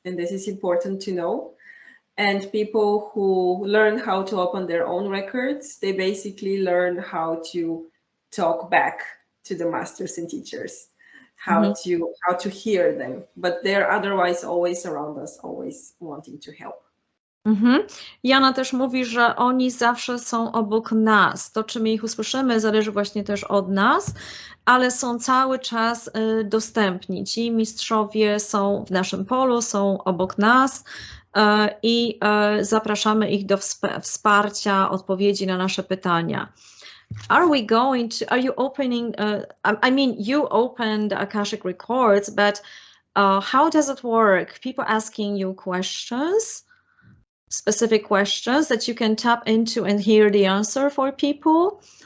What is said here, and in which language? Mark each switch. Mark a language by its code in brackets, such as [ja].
[en] And this is important to know. And people who learn how to open their own records, they basically learn how to talk back to the masters and teachers, how to hear them. But they're otherwise always around us, always wanting to help. [pl] Jana też mówi, że oni zawsze są obok nas. To, czy my ich usłyszymy, zależy właśnie też od nas, ale są cały czas dostępni. Ci mistrzowie są w naszym polu, są obok nas i zapraszamy ich do wsparcia, odpowiedzi na nasze pytania. [en] Are you opening, I mean, you opened the Akashic Records, but how does it work? People asking you questions? Specific questions that you can tap into and hear the answer for people.